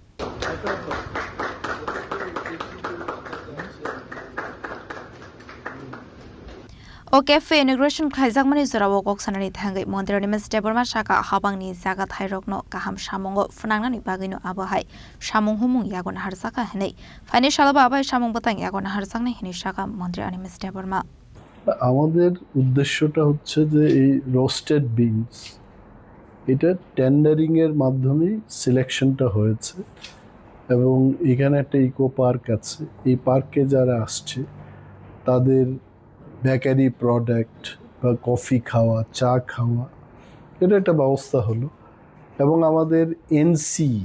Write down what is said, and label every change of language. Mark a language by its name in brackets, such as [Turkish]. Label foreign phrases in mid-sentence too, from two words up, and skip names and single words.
[Kok Borok] O [English] cafe inauguration [Kok Borok] khaijak mani zorawo kok sanani thangai Mantri Animis Debarma saka habangni jaga thairokno kaham samungo funangnani bagino abahai samung humung yagon harsaka henei faini shalaba abai samung batang yagon harjakni hini saka Mantri Animis Debarma. [Bangla] আমাদের উদ্দেশ্যটা হচ্ছে যে এই [English] roasted beans [Bangla] এটা টেন্ডারিং এর মাধ্যমে সিলেকশনটা হয়েছে এবং এখানে একটা [English] eco park [Bangla] আছে এই পার্কে যারা আসছে তাদের [English] bakery product [Bangla] বা কফি খাওয়া চা খাওয়া এটা একটা ব্যবস্থা হলো এবং আমাদের এনসি